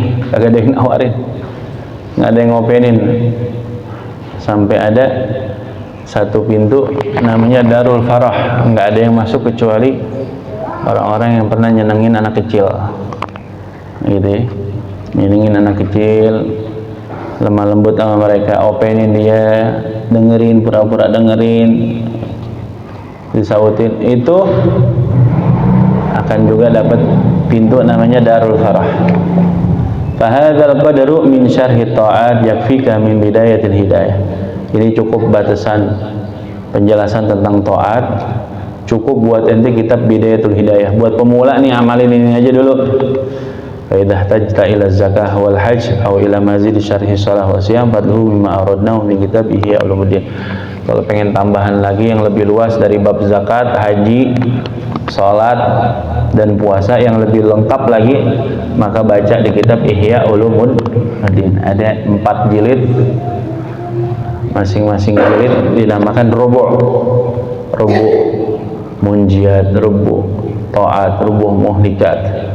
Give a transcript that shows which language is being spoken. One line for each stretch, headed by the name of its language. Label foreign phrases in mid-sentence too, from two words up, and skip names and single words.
Indonesian: Kagak ada yang nawarin, nggak ada yang ngopenin. Sampai ada satu pintu namanya Darul Farah, nggak ada yang masuk kecuali orang-orang yang pernah nyenengin anak kecil, gitu ya. Nyenengin anak kecil, lemah lembut sama mereka, openin dia, dengerin, pura-pura dengerin, disautin, itu akan juga dapat pintu namanya Darul Farah.
Arabic: فهذا القدر من شرح الطاعات يكفيك من بداية الهداية.
Indonesian: Ini cukup batasan penjelasan tentang taat, cukup buat ente kitab Bidayatul Hidayah. Buat pemula nih, amalin ini aja dulu.
Arabic: فإذا احتجت إلى الزكاة والحج أو إلى مزيد شرح الصلاة والصيام فاطلبه مما أوردناه من كتاب إحياء علوم الدين.
Indonesian: Kalau pengen tambahan lagi yang lebih luas dari bab zakat, haji, salat dan puasa yang lebih lengkap lagi, maka baca di kitab Ihya Ulumuddin. Ada 4 jilid, masing-masing jilid dinamakan
Arabic: ربع المنجيات, ربع الطاعات, ربع المهلكات.